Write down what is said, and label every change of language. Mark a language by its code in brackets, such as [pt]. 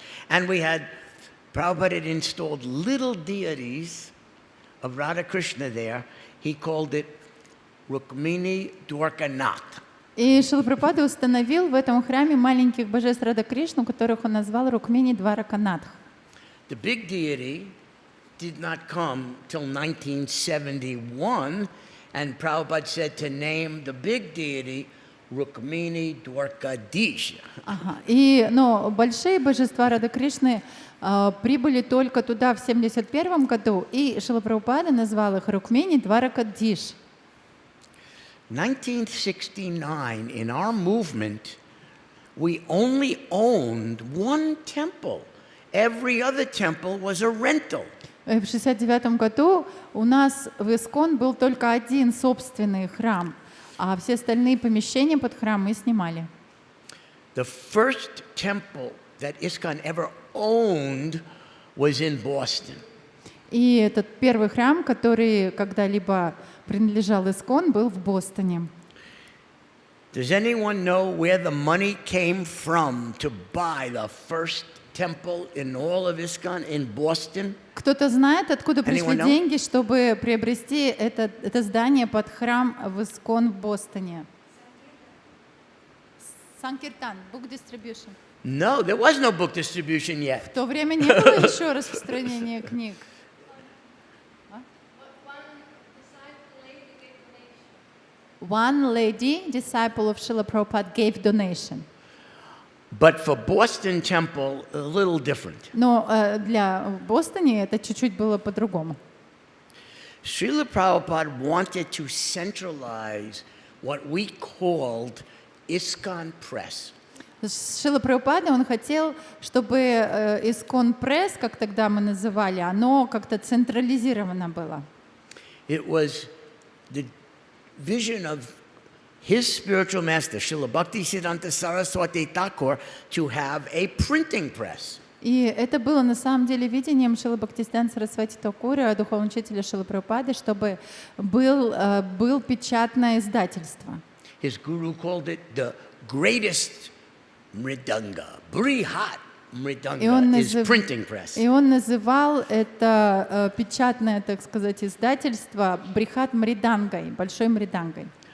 [en] And we had Prabhupada had installed little deities of Radha Krishna there. He called it Rukmini Dwarkanath. [ru] И Шрила Прабхупада установил в этом храме маленьких божеств Рада Кришну, которых он назвал Рукмини Двараканатх. [en] The big deity did not come till 1971, and Prabhupada said to name the big deity Rukmini Dwarkadisha. [ru] Но большие божества Рады Кришны прибыли только туда в 1971 году, и Шрила Прабхупада назвал их Рукмини Дваракадиш. [en] 1969, in our movement, we only owned one temple. Every other temple was a rental. [ru] В 1969 году у нас в ИСККОН был только один собственный храм, а все остальные помещения под храм мы снимали. [en] The first temple that ISKCON ever owned was in Boston. [ru] И этот первый храм, который когда-либо принадлежал ИСККОН, был в Бостоне. [en] Does anyone know where the money came from to buy the first temple in all of ISKCON in Boston? [ru] Кто-то знает, откуда пришли деньги, чтобы приобрести это здание под храм в ИСККОН в Бостоне? [en] Санкиртан, book distribution. No, there was no book distribution yet. [ru] В то время не было еще распространения книг. [en] One lady, disciple of Srila Prabhupada, gave donation. But for Boston Temple, a little different. [ru] Но для Бостоне это чуть-чуть было по-другому. [en] Srila Prabhupada wanted to centralize what we called ISKCON Press. [ru] Шрила Прабхупада, он хотел, чтобы ИСККОН Пресс, как тогда мы называли, оно как-то централизировано было. [en] It was the vision of his spiritual master, Srila Bhaktisiddhanta Saraswati Thakur, to have a printing press. [ru] И это было на самом деле видением Шрилы Бхактисиддханты Сарасвати Такура, духовного учителя Шрилы Прабхупады, чтобы был печатное издательство. [en] His guru called it the greatest mridanga, brihat mridanga is printing press. [ru] И он называл это печатное, так сказать, издательство брихат мридангой, большой мридангой.